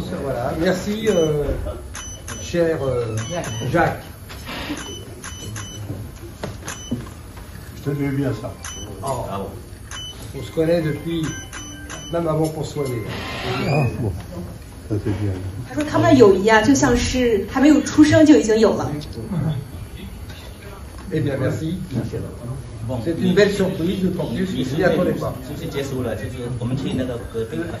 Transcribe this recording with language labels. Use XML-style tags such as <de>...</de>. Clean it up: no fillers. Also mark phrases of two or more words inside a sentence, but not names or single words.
<fr>Voilà. Merci, cher Jacques. Je te dis bien ça. Oh. On se connaît depuis, même avant qu'on soit nés. Ah, bon. Ça c'est bien.</fr> <zh>他说他们的友谊啊，就像是还没有出生就已经有了。</zh> <fr>Eh bien, merci. C'est une belle surprise, d'autant plus que je n'y attendais pas.</fr>